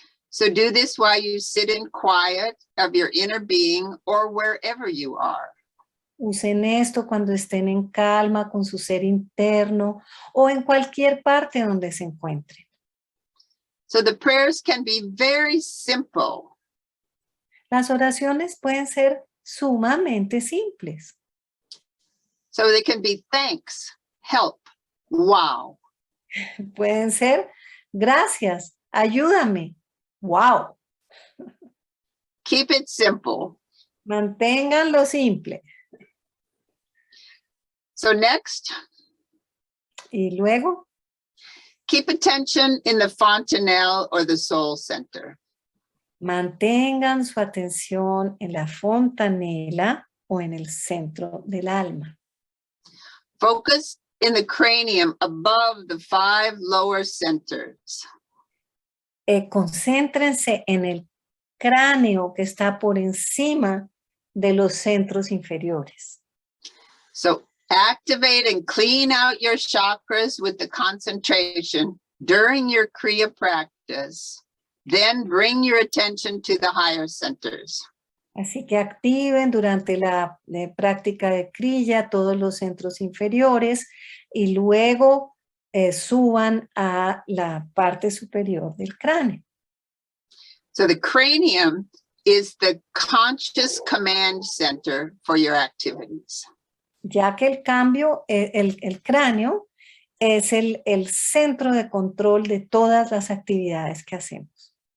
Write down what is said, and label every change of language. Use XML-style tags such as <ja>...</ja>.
<en>So do this while you sit in quiet of your inner being or wherever you are.</en> <es>Usen esto cuando estén en calma con su ser interno o en cualquier parte donde se encuentren.</es> <en>So the prayers can be very simple.</en> <es>Las oraciones pueden ser sumamente simples.</es> <en>So they can be thanks, help, wow.</en> <es>Pueden ser gracias, ayúdame, wow.</es> <en>Keep it simple.</en> <es>Manténganlo simple.</es> <en>So next,</en> <es>Y luego,</es> <en>keep attention in the fontanelle or the soul center.</en> <es>mantengan su atención en la fontanela o en el centro del alma.</es> <en>Focus in the cranium above the 5 lower centers.</en> <es>Concéntrense en el cráneo que está por encima de los centros inferiores.</es> <en>So activate and clean out your chakras with the concentration during your Kriya practice. Then bring your attention to the higher centers.</en> <es>Así que activen durante la práctica de Kriya todos los centros inferiores y luego suban a la parte superior del cráneo.</es> <en>So the cranium is the conscious command center for your activities.</en> <es>Ya que el cráneo es el centro de control de todas las actividades que hacemos.</es>